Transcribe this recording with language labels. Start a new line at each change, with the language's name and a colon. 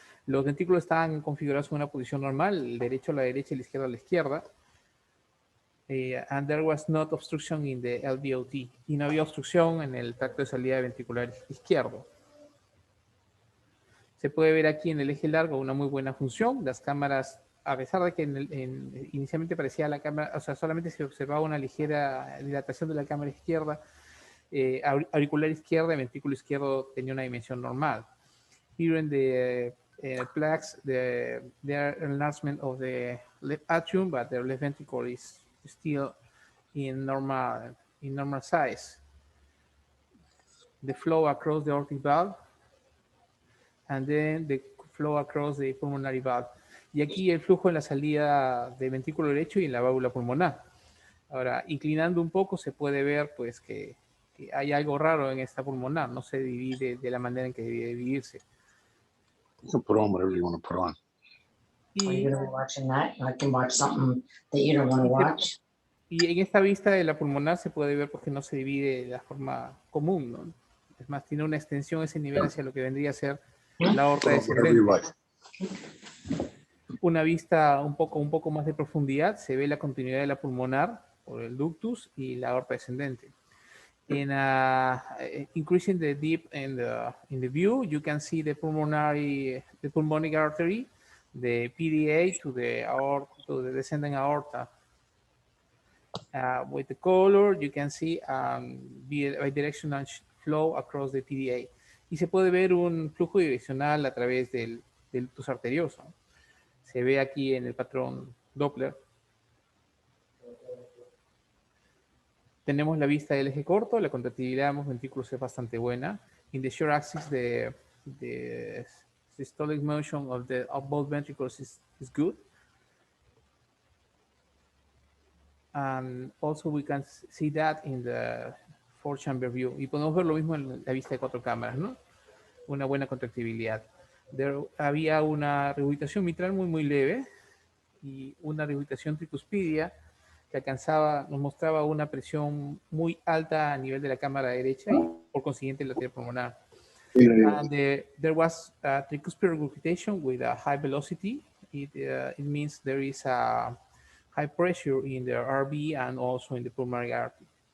Spanish: Los ventrículos estaban configurados en una posición normal, el derecho a la derecha y el izquierdo a la izquierda.
English: And there was not obstruction in the LVOT.
Spanish: Y no había obstrucción en el tracto de salida ventricular izquierdo. Se puede ver aquí en el eje largo una muy buena función. Las cámaras, a pesar de que inicialmente parecía la cámara, o sea, solamente se observaba una ligera dilatación de la cámara izquierda, auricular izquierda y ventrículo izquierdo tenía una dimensión normal.
English: Here in the plaques, there enlargement of the left atrium, but the left ventricle is still in normal size. The flow across the aortic valve, and then the flow across the pulmonary valve.
Spanish: Y aquí el flujo en la salida del ventrículo derecho y en la válvula pulmonar. Ahora, inclinando un poco se puede ver pues que hay algo raro en esta pulmonar, no se divide de la manera en que debía dividirse.
English: You can put on whatever you want to put on. Are you going to be watching that? I can watch something that you don't want to watch.
Spanish: Y en esta vista de la pulmonar se puede ver pues, que no se divide de la forma común, ¿no? Es más, tiene una extensión a ese nivel hacia lo que vendría a ser la aorta descendente. Una vista un poco más de profundidad, se ve la continuidad de la pulmonar por el ductus y la aorta descendente.
English: In increasing the deep in the view, you can see the pulmonary artery, the PDA to the descending aorta. With the color, you can see bidirectional flow across the PDA.
Spanish: Y se puede ver un flujo direccional a través del ductus arterioso. Se ve aquí en el patrón Doppler. Tenemos la vista del eje corto, la contractibilidad de ambos ventrículos es bastante buena.
English: In the short axis, the systolic motion of both ventricles is good. And also we can see that in the 4-chamber view.
Spanish: Y podemos ver lo mismo en la vista de 4 cámaras, ¿no? Una buena contractibilidad. Había una regurgitación mitral muy leve y una regurgitación tricuspidia que nos mostraba una presión muy alta a nivel de la cámara derecha y por consiguiente la arteria pulmonar.
English: And there was a tricuspid regurgitation with a high velocity. It means there is a high pressure in the RV and also in the pulmonary artery.